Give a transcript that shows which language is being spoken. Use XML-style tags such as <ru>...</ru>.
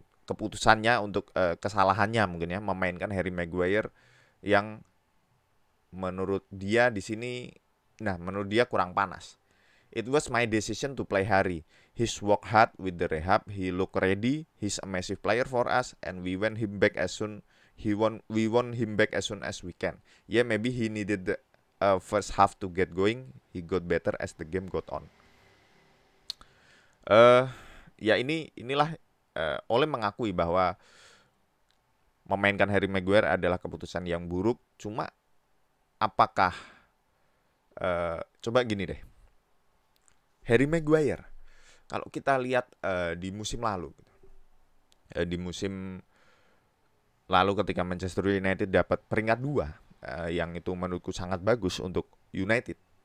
<id>keputusannya untuk kesalahannya mungkin ya memainkan Harry Maguire yang menurut dia di sini, menurut dia kurang panas.</id> <en>It was my decision to play Harry. He's work hard with the rehab. He look ready. He's a massive player for us, and we want him back as soon. We want him back as soon as we can. Yeah, maybe he needed the first half to get going. He got better as the game got on.</en> <id>Ya inilah Ole mengakui bahwa memainkan Harry Maguire adalah keputusan yang buruk. Cuma apakah coba gini deh, Harry Maguire kalau kita lihat di musim lalu, di musim lalu ketika Manchester United dapat peringkat 2, yang itu menurutku sangat bagus untuk United.</id>